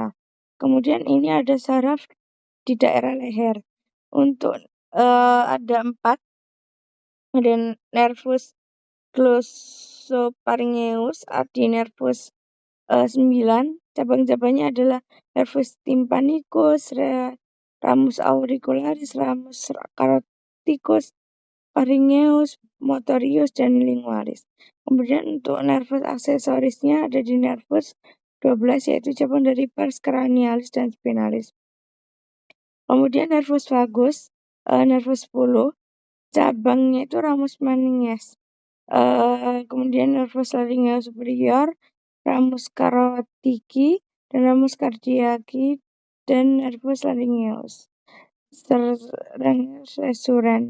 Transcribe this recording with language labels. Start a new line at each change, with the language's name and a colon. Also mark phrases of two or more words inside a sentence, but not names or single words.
Indonesian: Kemudian ini ada saraf di daerah leher. Untuk ada 4, ada
Latin: nervus glossopharyngeus,
Indonesian: ada nervus 9, cabang-cabangnya adalah
Latin: nervus tympanicus, ramus auricularis, ramus caroticus, pharyngeus, motorius,
Indonesian: dan lingualis. Kemudian untuk nervus aksesorisnya ada di nervus 12 yaitu cabang dari
Latin: pars cranialis
Indonesian: dan spinalis. Kemudian
Latin: nervus vagus,
Indonesian: nervus 10, cabangnya itu
Latin: ramus meninges. Kemudian nervus laryngeus superior, ramus carotidi, dan ramus cardiaci, dan nervus laryngeus resurrens.